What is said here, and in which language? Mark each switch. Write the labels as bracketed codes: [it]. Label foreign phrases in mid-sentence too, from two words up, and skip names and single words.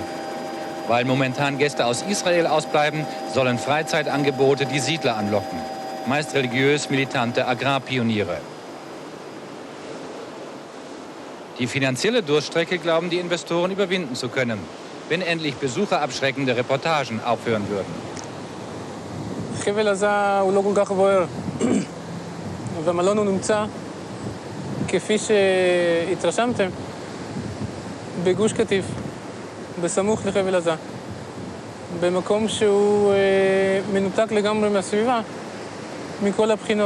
[de] Weil momentan Gäste aus Israel ausbleiben, sollen Freizeitangebote die Siedler anlocken. Meist religiös militante Agrarpioniere. Die finanzielle Durststrecke glauben die Investoren überwinden zu können, wenn endlich besucherabschreckende Reportagen aufhören würden. [he] חבל עזה הוא לא כל כך בוער, והמלון הוא נמצא, כפי שהתרשמתם, בגוש קטיף, בסמוך לחבל עזה, במקום שהוא מנותק לגמרי מהסביבה, מכל הבחינות.